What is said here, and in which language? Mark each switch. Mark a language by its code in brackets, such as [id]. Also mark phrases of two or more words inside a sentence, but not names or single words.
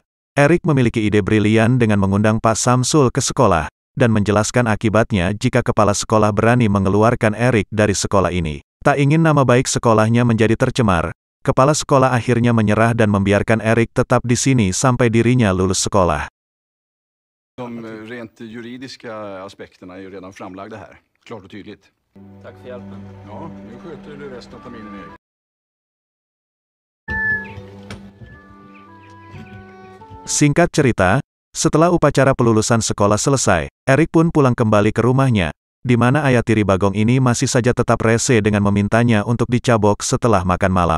[id] Eric memiliki ide brilian dengan mengundang Pak Samsul ke sekolah, dan menjelaskan akibatnya jika kepala sekolah berani mengeluarkan Eric dari sekolah ini. Tak ingin nama baik sekolahnya menjadi tercemar, kepala sekolah akhirnya menyerah dan membiarkan Erik tetap di sini sampai dirinya lulus sekolah. [sv] De rent juridiska aspekterna är ju redan framlagda här, klart och tydligt. Tack för hjälpen. Ja, nu sköter du resten av terminen, Erik. [id] Singkat cerita, setelah upacara pelulusan sekolah selesai, Erik pun pulang kembali ke rumahnya, di mana ayah tiri Bagong ini masih saja tetap rese dengan memintanya untuk dicabok setelah makan malam.